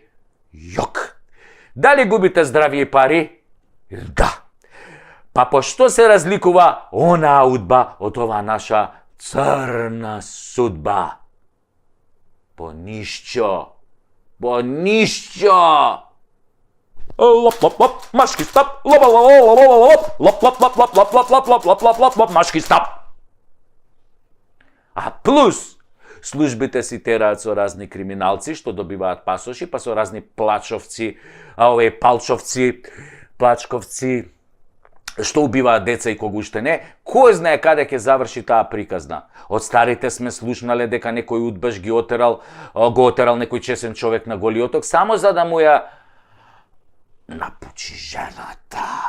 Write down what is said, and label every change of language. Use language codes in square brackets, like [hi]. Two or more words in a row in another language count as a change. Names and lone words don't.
[mk] Јок. Дали губите здравје и пари? Да. Па по што се разликува онаа удба од оваа наша црна судба? По ништо. По ништо. Лоп лоп лоп, машки стап, лоп лоп лоп лоп лоп лоп лоп лоп лоп лоп лоп лоп лоп лоп лоп лоп, машки стап. А плюс службите си тераат со разни криминалци што добиваат пасоши, па со разни плачовци, палчовци, плачковци што убиваат деца и кога уште не. Кој знае каде ќе заврши таа приказна? Од старите сме слушнале дека некој удбаш го отерал некој чесен човек на Голи оток само за да му ја напучи жената.